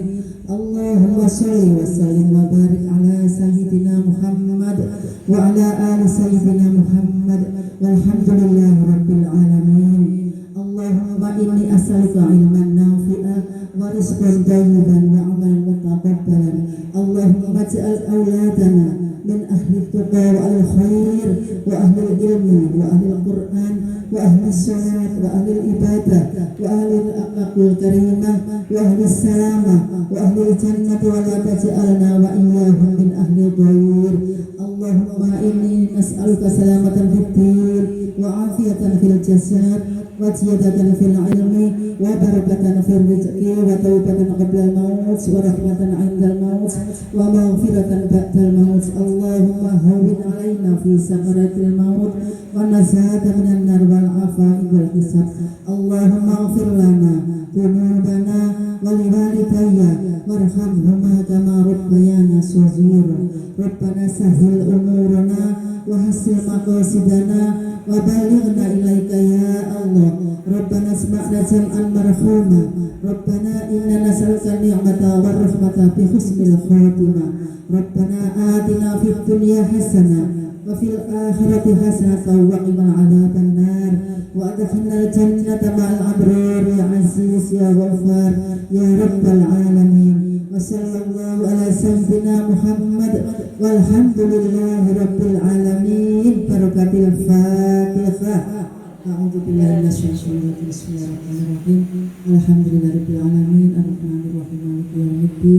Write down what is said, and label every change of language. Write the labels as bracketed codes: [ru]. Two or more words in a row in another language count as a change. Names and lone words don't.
[ar] اللهم صل وسلم وبارك على سيدنا محمد وعلى آل سيدنا محمد والحمد لله رب العالمين. اللهم إني أسألك علما نافعا ورزقا طيبا وعملا متقبلا. اللهم اجعل أولادنا من أهل التقى والخير وأهل العلم وأهل القرآن وأهل الصلاة وأهل العبادة وأهل الأقوال كريمة وأهل السلامة وأهل الجنة ولا تجعلنا وإياهم من أهل الضير. اللهم إني نسألك سلامة في الدين وعافية في الجسد وزيادة في العلم وبركة في الرزق وتوبة قبل الموت ورحمة عند الموت ومغفرة بعد الموت. اللهم هون علينا في سكرات الموت ونجاة من النار والعفو والحساب. اللهم اغفر لنا ذنوبنا ولوالدي وارحمهما كما ربيانا صغيرا. ربنا سهل أمورنا وحصل مقاصدنا وبلغنا إليك يا الله. ربنا أسمعنا جمعا مرحوما. ربنا إنا نسألك نعمة ورحمة بحسن الخاتمة. ربنا آتنا في الدنيا حسنة وفي الآخرة حسنة وقنا عذاب النار وأدخلنا الجنة مع الأبرار يا عزيز يا غفار يا رب العالمين. وصلى الله على سيدنا محمد والحمد لله رب العالمين. بركة الفاتحة. أعوذ بالله من الشيطان الرجيم بسم الله الرحمن الرحيم. الحمد لله رب العالمين الرحمن الرحيم مالك يوم الدين.